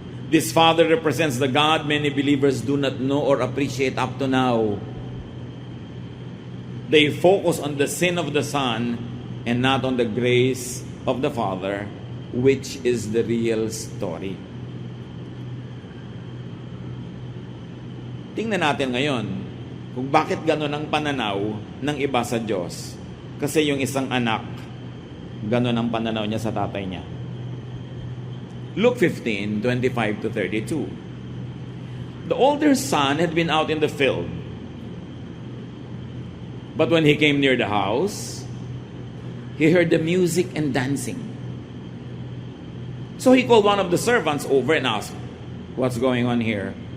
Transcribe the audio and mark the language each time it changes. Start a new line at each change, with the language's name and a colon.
English: This father represents the God many believers do not know or appreciate up to now. They focus on the sin of the son and not on the grace of the father, which is the real story.
Filipino: Tingnan natin ngayon kung bakit gano'n ang pananaw ng iba sa Diyos. Kasi yung isang anak, gano'n ang pananaw niya sa tatay niya.
English: Luke 15, 25 to 32. The older son had been out in the field. But when he came near the house, he heard the music and dancing. So he called one of the servants over and asked, "What's going on here?"